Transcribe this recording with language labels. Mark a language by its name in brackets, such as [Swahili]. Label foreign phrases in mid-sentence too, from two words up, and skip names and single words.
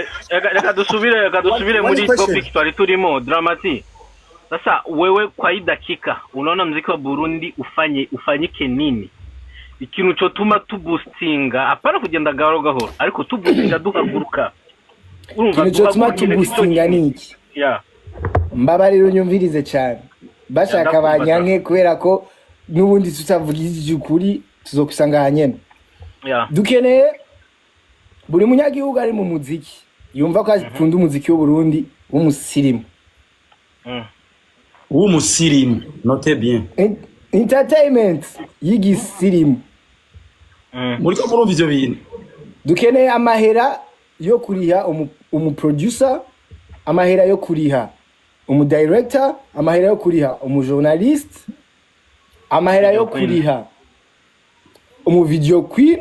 [Rundi] reka dusubire muri topic twari turimo Dramati. [Swahili] Sasa wewe kwa hii dakika unaona muziki wa Burundi ufanyike nini? [Rundi] Ikintu cyo tuma tuboostinga apana kugenda gahoro gahoro ariko tuboostinga duhaguruka. Ikintu cyo tuma tuboostinga niki? Yeah. Mbabarira unyumvirize cyane. Bashaka banyanke kubera ko nubundi tutavugije ukuri tuzokusanga hanyene. Yeah. Dukeneye buri munyagihugu ari mu muziki yumva ko akunda umuziki w'u Burundi w'umusirimu. Umusirimu [French] note bien [Rundi] Entertainment yigisirimu. Muri ko murumva ivyo bintu Dukeneye amahera yo kuriha producer, amahera yo kuriha director, amahera yo kuriha journalist, amahera yo kuriha [English] video queen.